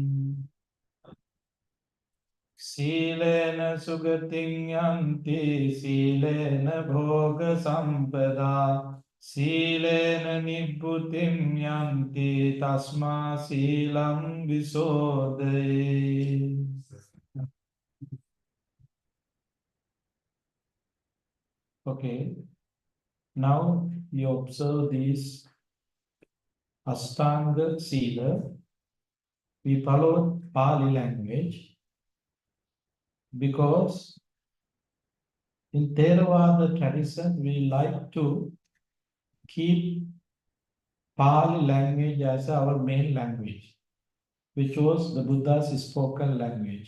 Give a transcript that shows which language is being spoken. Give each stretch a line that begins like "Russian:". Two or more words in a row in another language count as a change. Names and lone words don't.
Pali: සීලේන සුගතින් යන්ති සීලේන භෝග සම්පදා සීලේන නිබ්බුතිම් යන්ති තස්මා සීලං විසෝදේ.
English: Okay, now you observe these
Pali: Ashtanga Sila.
English: We follow Pali language because in Theravada tradition we like to keep Pali language as our main language, which was the Buddha's spoken language.